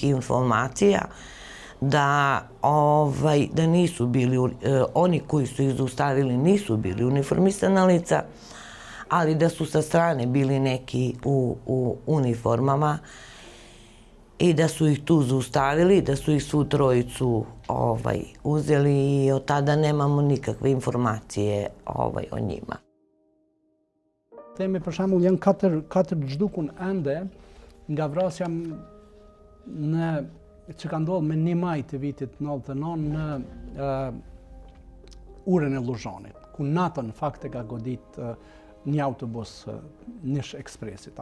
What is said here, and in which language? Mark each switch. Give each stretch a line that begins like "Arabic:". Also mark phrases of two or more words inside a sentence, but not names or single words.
Serbian: informacija da nisu bili, oni koji su ih zaustavili nisu bili uniformisana lica, ali da su sa strane bili neki u uniformama i da su ih tu zaustavili, da su ih svu trojicu uzeli i od tada nemamo nikakve informacije o njima.
Albanian: Themi për shembull janë 4 zhdukun ende nga vrasja që ka ndodhur me 1 maj të vitit 99 në urën e Luzhanit, ku natën në fakt e ka godit një autobus Nish Ekspresit.